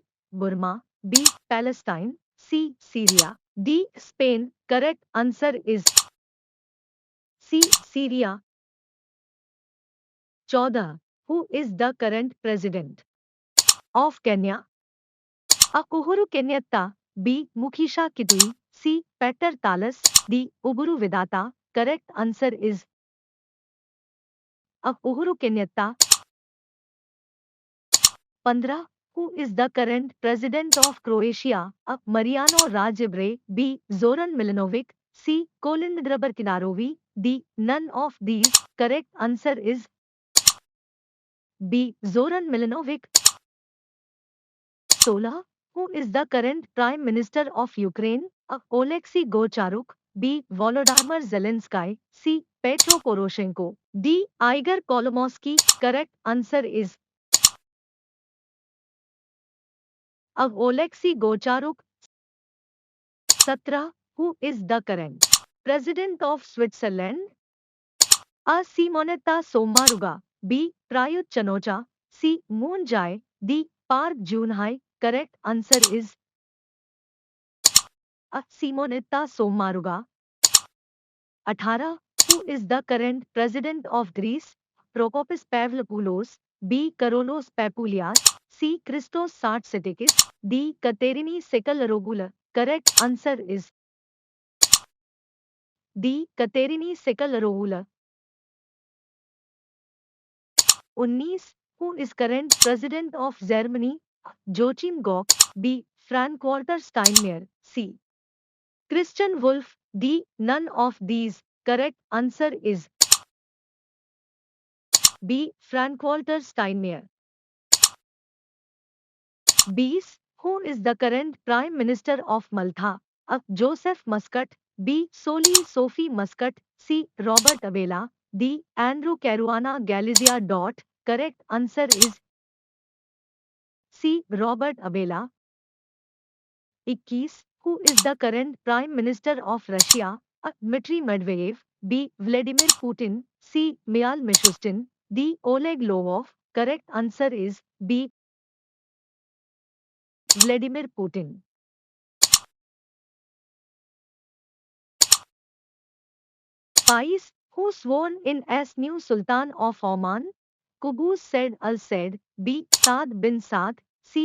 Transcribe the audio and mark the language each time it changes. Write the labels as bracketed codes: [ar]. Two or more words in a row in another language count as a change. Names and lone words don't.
[en] Burma. B. Palestine. C. Syria. D. Spain. Correct answer is C. Syria. 14. Who is the current president of Kenya? A. Uhuru Kenyatta. B. Mukhisha Kitui. C. Petter Talas. D. Uburu Vidata. Correct answer is A. Uhuru Kenyatta. 15. Who is the current president of Croatia? A. Mariano Rajoy. B. Zoran Milanovic. C. Kolin Grabar-Kitarovic. D. None of these. Correct answer is B. Zoran Milanovic. 16. Who is the current Prime Minister of Ukraine? A. Oleksiy Gocharuk. B. Volodymyr Zelensky. C. Petro Poroshenko. D. Igor Kolomoisky. Correct answer is A. Oleksiy Gocharuk. 17. Who is the current President of Switzerland? A. Simonetta Sommaruga. B. Prayut Chan-o-cha. C. Moon Jae. D. Park Geun-hye. Correct answer is A. Simonetta Sommaruga. 18. Who is the current president of Greece? Prokopis Pavlopoulos, B. Karolos Papoulias, C. Christos Sartsetikis, D. Katerini Sekalaropoulou. Correct answer is D. Katerini Sekalaropoulou. 19. Who is current president of Germany? Joachim Gauck, B. Frank-Walter Steinmeier, C. Christian Wolff, D. None of these. Correct answer is B. Frank-Walter Steinmeier. 20. Who is the current Prime Minister of Malta? A. Joseph Muscat, B. Soli Sophie Muscat, C. Robert Abela, D. Andrew Caruana Galizia. Correct answer is C. Robert Abela. 21. Who is the current Prime Minister of Russia? A. Dmitry Medvedev, B. Vladimir Putin, C. Mikhail Mishustin, D. Oleg Lovov. Correct answer is B. Vladimir Putin. 5. Who sworn in as new Sultan of Oman? Qubus Said Al Said, B. Saad bin Saad, C.